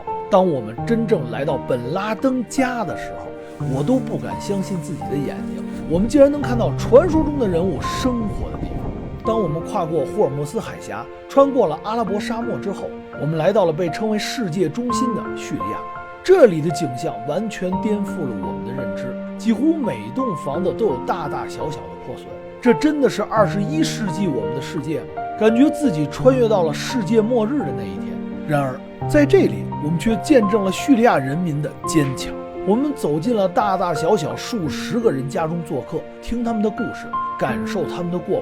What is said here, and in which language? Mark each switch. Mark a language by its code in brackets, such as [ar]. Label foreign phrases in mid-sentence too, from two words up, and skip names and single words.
[zh] 當我們真正來到本拉登家的時候，我都不敢相信自己的眼睛，我們竟然能看到傳說中的人物生活的地方。當我們跨過霍爾木斯海峽，穿過了阿拉伯沙漠之後，我們來到了被稱為世界中心的敘利亞。這裡的景象完全顛覆了我們的認知，幾乎每棟房子都有大大小小的破損。這真的是21世紀我們的世界嗎？感覺自己穿越到了世界末日的那一天。然而在這裡，我們卻見證了敘利亞人民的堅強。我們走進了大大小小數十個人家中做客，聽他們的故事，感受他們的過往。